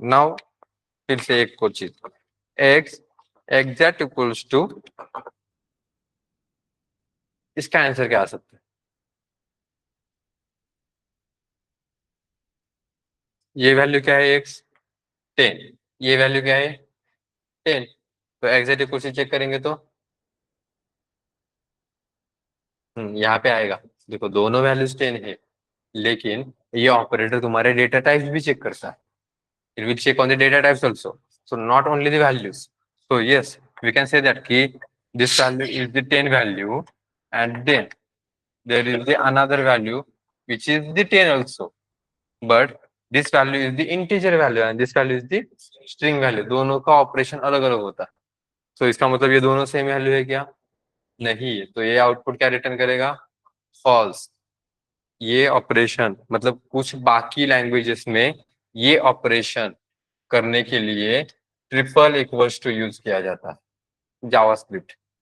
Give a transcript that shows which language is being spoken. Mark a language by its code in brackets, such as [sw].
[hi] Now फिर से एक और चीज, एक्स एग्जैक्ट इक्वल्स टू, इसका आंसर क्या आ सकता है, ये वैल्यू क्या है एक्स 10, ये वैल्यू क्या है 10, तो एग्जैक्ट इक्वल से चेक करेंगे तो यहाँ पे आएगा। देखो दोनों वैल्यूज 10 है, लेकिन ये ऑपरेटर तुम्हारे डेटा टाइप्स भी चेक करता है, [en] it will check on the data types also, so not only the values. So yes, we can say that key, this value is the 10 value, and then there is the another value which is the 10 also, but this value is the integer value and this value is the string value, [hi] दोनों का operation अलग अलग होता है। तो इसका मतलब ये दोनों सेम वैल्यू है क्या, नहीं है, तो ये आउटपुट क्या रिटर्न करेगा, फॉल्स। ये ऑपरेशन मतलब कुछ बाकी लैंग्वेजेस में ये ऑपरेशन करने के लिए ट्रिपल इक्वल्स टू यूज किया जाता है, जावास्क्रिप्ट।